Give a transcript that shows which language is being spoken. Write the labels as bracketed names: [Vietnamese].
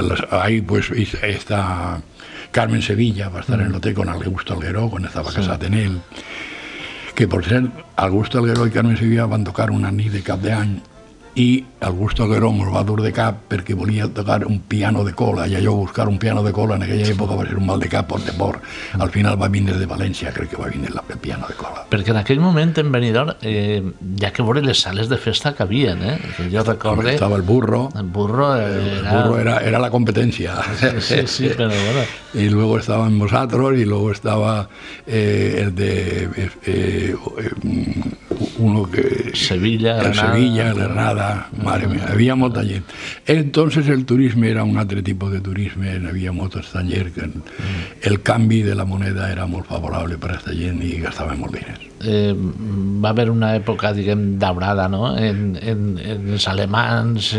[Spanish] Ahí pues está Carmen Sevilla, va estar en el hotel con Augusto Algueró cuando estaba casado en él. Que por ser [Catalan] Augusto Algueró i Carmen Sevilla van tocar una nit de cap d'any i Augusto Algueró ens va dur de cap perquè volia tocar un piano de cola i allò buscar un piano de cola en aquella època va ser un mal de cap por temor. Al final va vindre de València, crec que va vindre el piano de cola. Perquè en aquell moment en Benidorm ja que veure les sales de festa que havien, jo recorde... Estava el Burro. El Burro [Spanish] era la competencia. Sí, pero bueno. Y luego estaban vosotros y luego estaba el de uno que... Sevilla, [Catalan] Granada, madre mía, havia molta gent. Entonces el turisme era un altre tipus de turisme, havia molt estranger, el canvi de la moneda era molt favorable per a aquesta gent i gastaven molt diners. Va haver una època, diguem, daurada, no?, en els alemans...